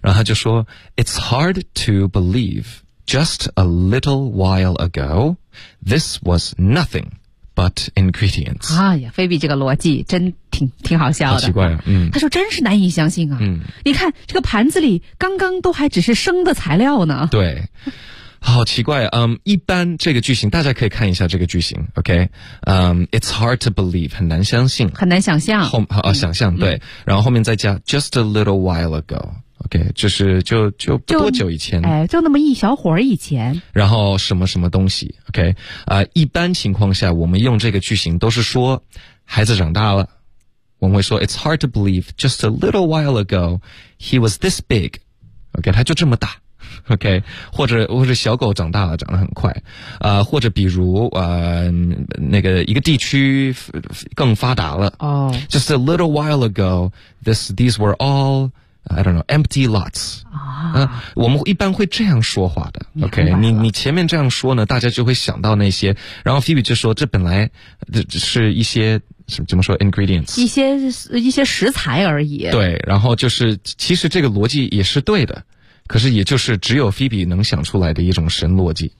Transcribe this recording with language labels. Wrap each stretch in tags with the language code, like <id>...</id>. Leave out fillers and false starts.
<zh>然后他就说</zh> <en>，It's hard to believe just a little while ago this was nothing。 but ingredients.</en> <zh>哎呀，菲比这个逻辑真挺好笑的。好奇怪啊，嗯。他说真是难以相信啊。嗯。你看这个盘子里刚刚都还只是生的材料呢。对。好奇怪啊，嗯，一般这个句型大家可以看一下这个句型 ,OK?</zh> <en>嗯，it's hard to believe,</en> <zh>很难相信。很难想象。想象，对。然后后面再加</zh> <en>just a little while ago。</en> <zh>OK, 就是就不多久以前。哎，就那么一小会儿以前。然后什么什么东西 ,OK? 一般情况下我们用这个句型都是说孩子长大了。我们会说 ,</zh> <en>it's hard to believe, just a little while ago, he was this big.</en> <zh>OK, 他就这么大。 OK, 或者小狗长大了长得很快。或者比如那个一个地区更发达了。哦。</zh> <en>Just a little while ago, these were all,I don't know, empty lots. 啊，</en> <zh>我们一般会这样说话的。OK, 你前面这样说呢，大家就会想到那些。然后 Phoebe 就说，这本来是一些什么怎么说 ,ingredients? 一些食材而已。对，然后就是其实这个逻辑也是对的。可是也就是只有 Phoebe 能想出来的一种神逻辑。</zh>